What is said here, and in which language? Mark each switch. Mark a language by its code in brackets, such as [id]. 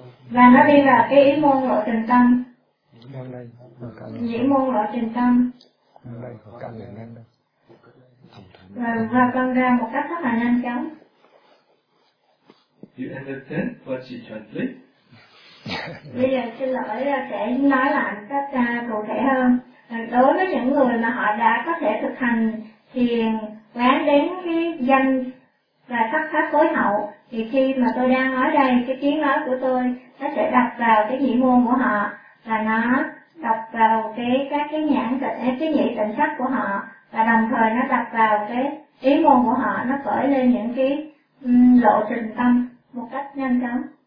[vi] Và nó đi vào cái ý môn lộ trình tâm. Nhĩ môn lộ trình tâm. Đây, căn này đang đây. Và con ra một cách rất là nhanh chóng. [en] You understand what she translate? [vi] Bây giờ xin lỗi, sẽ nói lại một cách cụ thể hơn. Đối với những người mà họ đã có thể thực hành thiền quán đến cái danh và sắc pháp phối hậu, thì khi mà tôi đang nói đây, cái tiếng nói của tôi nó sẽ đập vào cái nhĩ môn của họ và nó đập vào các cái nhãn tịnh, cái nhĩ tịnh sắc của họ, và đồng thời nó đập vào cái ý môn của họ, nó cởi lên những cái lộ trình tâm một cách nhanh chóng.